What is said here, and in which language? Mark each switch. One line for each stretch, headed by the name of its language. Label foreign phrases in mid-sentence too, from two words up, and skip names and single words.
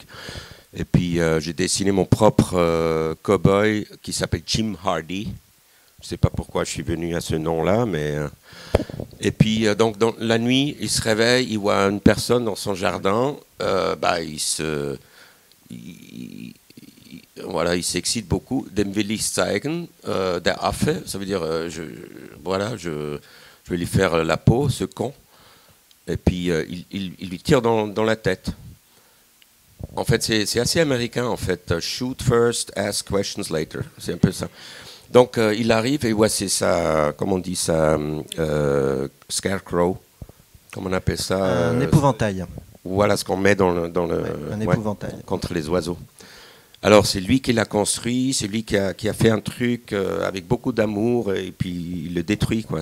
French: Et puis, j'ai dessiné mon propre cow-boy qui s'appelle Jim Hardy. Je ne sais pas pourquoi je suis venu à ce nom-là, mais... Et puis, donc, la nuit, il se réveille, il voit une personne dans son jardin. Il s'excite beaucoup.
German: Dem will ich zeigen, der Affe,
French: ça veut dire, je vais lui faire la peau, ce con. Et puis, il lui tire dans la tête. En fait, c'est assez américain, en fait.
English: Shoot first, ask questions later.
French: C'est un peu ça. Donc, il arrive et voit, c'est ça, comment on dit ça, scarecrow, comment on appelle ça? Un épouvantail. Voilà ce qu'on met dans le un épouvantail. Contre les oiseaux. Alors, c'est lui qui l'a construit, c'est lui qui a fait un truc avec beaucoup d'amour, et puis il le détruit, quoi.